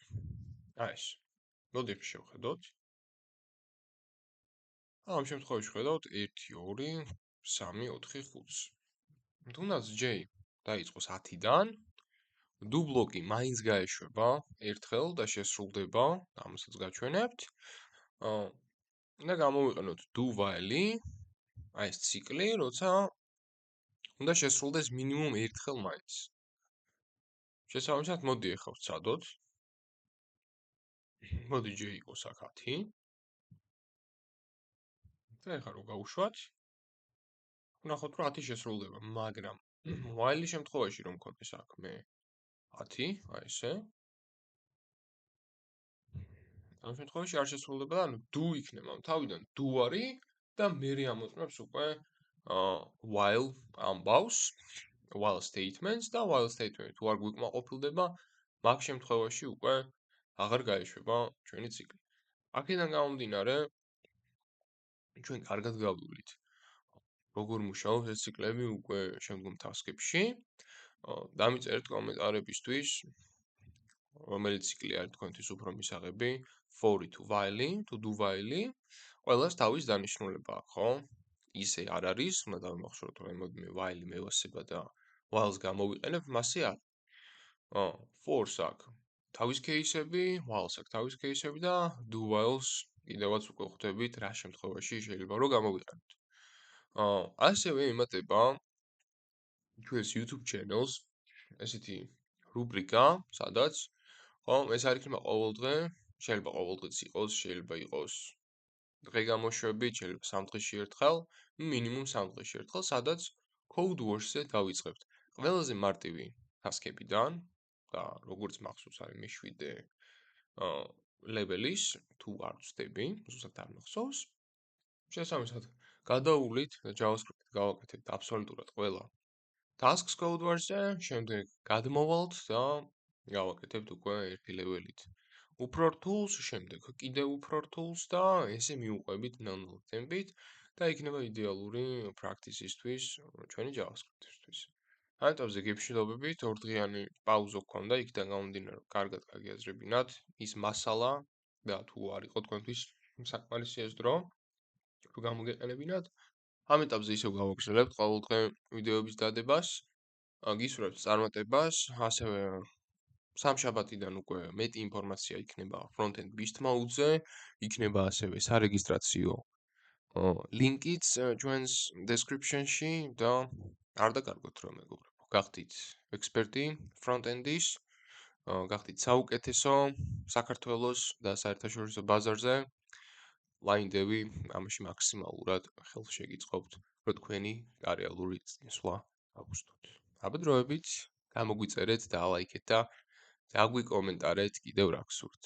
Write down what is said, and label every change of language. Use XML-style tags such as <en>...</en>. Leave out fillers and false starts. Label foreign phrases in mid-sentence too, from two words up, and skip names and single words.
<ka>აი ეს. მოდი შევხედოთ. ამ შემთხვევაში ხედავთ 1 2 3 4 5. თუნდაც j დაიწყოს 10-დან, do ბლოკი მაინც გაეშვება ერთხელ და შესრულდება, ამასაც გაჩვენებთ. და გამოვიყენოთ</ka> <en>do while-</en> <ka>ი, აი ეს ციკლი, როცა უნდა შესრულდეს მინიმუმ ერთხელ მაინც. შესაბამისად, მოდი ახლა ვცადოთ. მოდი j იყოს აქ 10. და ახლა რო გავუშვათ, ვნახოთ რომ 10 შესრულდება, მაგრამ while-ის შემთხვევაში რომ მქონდეს აქ მე 10, აი ესე. ამ შემთხვევაში არ შესრულდება, ანუ do იქნება, თავიდან do არის და მერე ამოწმებს უკვე while ამბავს,</ka> <en>while statements</en> <ka>და</ka> <en>while statement</en> <ka>თუ არ გვიკმაყოფილდება, მაგ შემთხვევაში უკვე აღარ გაეშვება ჩვენი ციკლი. აქედან გამომდინარე, ჩვენ კარგად გავივლით. როგორ მუშაობს ეს ციკლები უკვე შემდგომ task-ებში. დამიწერეთ კომენტარებისთვის, რომელი ციკლი არის თქვენთვის უფრო მისაღები, for-ი თუ while-ი, თუ</ka> <en>do while-</en> <ka>ი, ყველას თავის დანიშნულება აქვს, ხო? ისე არ არის, უნდა დავიმახსოვროთ, რომ მოდი მე while-ი მევასება და while-ს გამოვიყენებ, მასე არ. for-ს აქვს თავის кейსები, while-ს აქვს თავის кейსები და</ka> <en>do while-</en> <ka>ს კიდევაც უკვე ხვდებით რა შემთხვევაში შეიძლება რომ გამოვიყენოთ. ასევე იმატება ჩვენს YouTube channel-ს ესეთი რუბრიკა, სადაც ხო, ეს არ იქნება ყოველდღე, შეიძლება ყოველდღეც იყოს, შეიძლება იყოს დღე გამოშვებით, შეიძლება 3 დღეში ერთხელ, მინიმუმ 3 დღეში ერთხელ, სადაც code wars-ზე დავიწყებთ. ყველაზე მარტივი task-ებიდან და როგორც მახსოვს არის მე-7 level-ის, თუ არ ვწდები, ზუსტად არ მახსოვს. შესაბამისად, გადავულით და JavaScript-ით გავაკეთებთ აბსოლუტურად ყველა tasks code wars-ზე, შემდეგ გადმოვალთ და გავაკეთებთ უკვე ერთი level-ით. უფრო რთულს, შემდეგ კიდევ უფრო რთულს და ესე მივუყვებით ნელ-ნელა ტემპით და იქნება იდეალური practice-ისთვის ჩვენი JavaScript-ისთვის. ამიტომზე გეფშილობებით, 2 დღიანი პაუზა გქონდა, იქიდან გამომდინარე, რომ კარგად გაგიაზრებინათ ის მასალა და თუ არ იყო თქვენთვის საკმარისი ეს დრო, რომ გამოგეყენებინათ. ამ ეტაპზე ისევ გავაგრძელებთ ყოველდღე ვიდეოების დადებას გისურვებთ წარმატებას, ასევე სამშაბათიდან უკვე მეტი ინფორმაცია იქნება front-end beast mode-ზე, იქნება ასევე სარეგისტრაციო ლინკიც ჩვენს description-ში და არ დაკარგოთ რომ მეგობრებო, გახდით ექსპერტი front-end-ის, გახდით საუკეთესო საქართველოს და საერთაშორისო ბაზარზე. ლაინდები ამაში მაქსიმალურად ხელს შეგიწყობთ, რომ თქვენი რეალური წინსვლა აგვსტოთ. აბედროებით, გამოგვიწერეთ და ლაიქეთ და დაგვიკომენტარეთ კიდევ რა გსურთ.</ka>